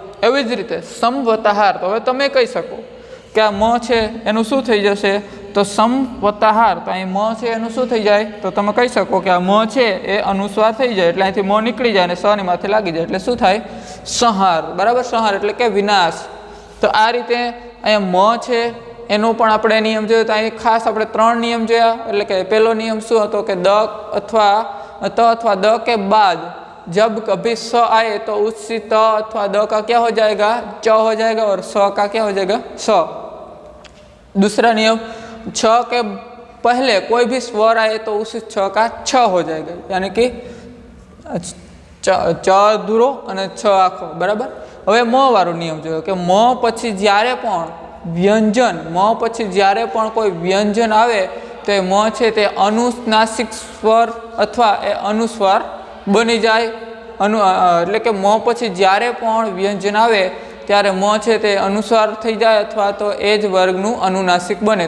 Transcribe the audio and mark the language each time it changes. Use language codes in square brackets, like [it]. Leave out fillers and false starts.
[gu] એવી જ રીતે સમ વત્તા હાર તો હવે તમે કહી શકો કે આ મ છે એનું શું થઈ જશે તો સમ વત્તા હાર તો અહીં મ છે એનું શું થઈ જાય તો તમે કહી શકો કે આ મ છે એ અનુસ્વાર થઈ જાય એટલે અહીંથી મ નીકળી જાય અને સની માથે લાગી જાય એટલે શું થાય સંહાર બરાબર। સંહાર એટલે કે વિનાશ। તો આ રીતે અહીંયા મ છે એનો પણ આપણે નિયમ જોયો તો અહીં ખાસ આપણે 3 નિયમ જોયા એટલે કે પહેલો નિયમ શું હતો કે [hi] દ अथवा द के बाद जब कभी स आए तो उसी त अथवा द का क्या हो जाएगा च हो जाएगा और स का क्या हो जाएगा स। दूसरा नियम छ के पहले कोई भी स्वर आए तो उस छ का छ हो जाएगा यानी कि च [gu] ચ અધૂરો અને છ આખો, બરાબર. હવે મ વાળો નિયમ જોયો કે મ પછી જ્યારે પણ વ્યંજન, મ પછી જ્યારે પણ કોઈ વ્યંજન આવે તો એ મ છે તે અનુનાસિક સ્વર અથવા એ અનુસ્વાર બની જાય. એટલે કે મ પછી જ્યારે પણ વ્યંજન આવે ત્યારે મ છે તે અનુસ્વાર થઈ જાય અથવા તો એ જ વર્ગનું અનુનાસિક બને.